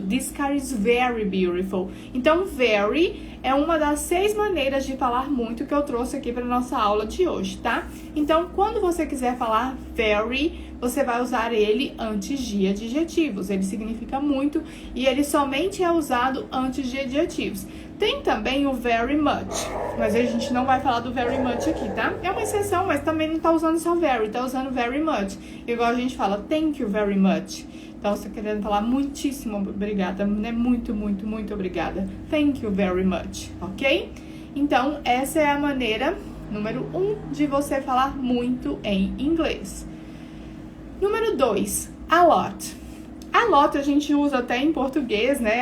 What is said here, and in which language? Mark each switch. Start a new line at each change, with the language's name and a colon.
English: This car is very beautiful.
Portuguese: Então, very é uma das 6 maneiras de falar muito que eu trouxe aqui para nossa aula de hoje, tá? Então, quando você quiser falar very, você vai usar ele antes de adjetivos. Ele significa muito e ele somente é usado antes de adjetivos. Tem também o very much, mas a gente não vai falar do very much aqui, tá? É uma exceção, mas também não tá usando só very, tá usando very much. Igual a gente fala,
English: thank you very much.
Portuguese: Então, você querendo falar muitíssimo obrigada, né? Muito, muito, muito obrigada.
English: Thank you very much,
Portuguese: ok? Então, essa é a maneira número 1 de você falar muito em inglês. Número 2, a lot. A lot a gente usa até em português, né?